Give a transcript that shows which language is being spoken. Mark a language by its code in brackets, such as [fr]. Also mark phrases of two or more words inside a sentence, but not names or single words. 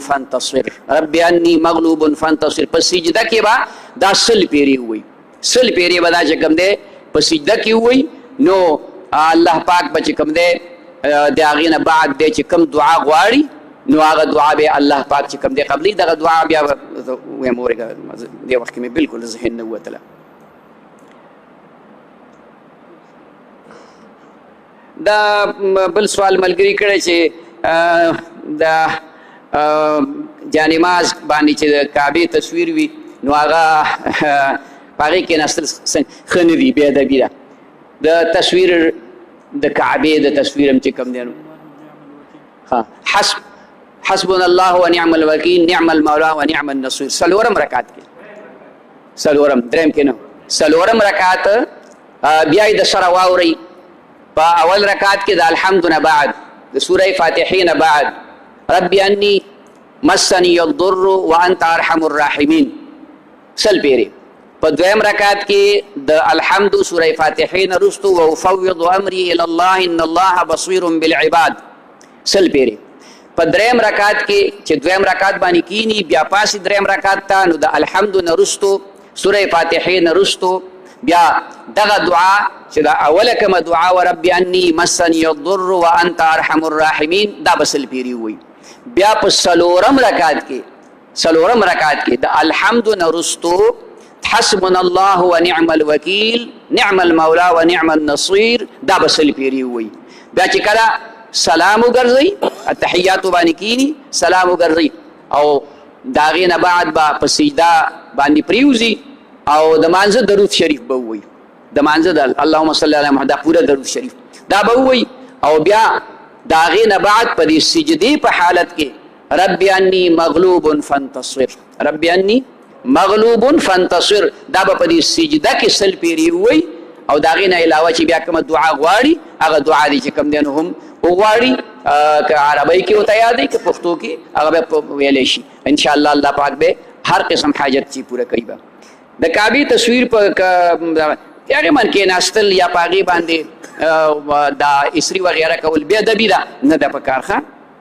[ar] فانتصر رب انی مغلوب فانتصر [ps] په سجده کې به دا سل پیرې ووایي سل پیرې به دا چې کوم دی په سجده کې ووایي نو الله پاک به چې کوم دی د هغې نه بعد دی چې کوم دعا غواړي نو هغه دعا به الله پاک چې کوم دی قبلي دغه دعا بیا ویم اورېږه دې وخت کې مې بلکل ذهن نه ووتله دا بل سوال ملګري کړی چې د جانماز باندې چې د کعبې تصویر وي نو هغه په هغې کېناستل ښه نه دي بې ادبي ده د تصویر د کعبې د تصویر هم چې کوم دی نو [ar] حسبنا الله ونعم الوکیل نعم المولا ونعم النصير [ps] څلورم رکعت کې څلورم درېیم کې نه څلورم رکعت بیا یې د سره واورئ په اول رکعت کې د الحمد نه بعد د سوره فاتحې نه بعد [ar] رب انی مسنی الضر وانت ارحم الراحمین [ps] سل پیرې په دویم رکعت کې د الحمد سوره فاتحې نه وروستو [ar] وافوض امري الى الله ان الله بصير بالعباد [ps] سل پیرې په درېیم رکعت کې چې دویم رکعت باندې کینی بیا پاسې درېیم رکعت ته نو د الحمد نه وروستو سوره فاتحې نه وروستو بیا دغه دعا چې دا اوله کومه دعا و [ar] رب انی مسنی الضر وانت ارحم الراحمین [ps] دا به سل پیرې ووایي بیا په څلورم رکعت کې د الحمد نه وروستو [ar] حسبنا الله ونعم الوکیل نعم المولا ونعم النصير [ps] دا به سل پیرې ووایي بیا چې کله سلام وګرځئ التحیاتو باندې کینی سلام وګرځئ او د هغې نه بعد به په سجده باندې پرېوځي او د مانځه درود شریف به ووایي د مانځه د [ar] اللهم صل علی محمد [ps] دا پوره درود شریف دا به ووایي او بیا د هغې نه بعد په دې سجدې په حالت کې [ar] رب انی مغلوب فانتصر رب انی مغلوب فانتصر [ps] دا به په دې سجده کې سل پیرې ووایي او د هغې نه علاوه چې بیا کومه دعا غواړي هغه دعا دی چې کوم دی نو هم وغواړي که عربۍ کې ورته یاد دی که پښتو کې هغه به ویلی شي انشاءالله الله پاک به هر قسم حاجت چې پوره کوي به د کعبې تصویر په هغې من کېناستل یا په هغې باندې دا اسري وغیره کول بې ادبي ده نه ده په کار ښه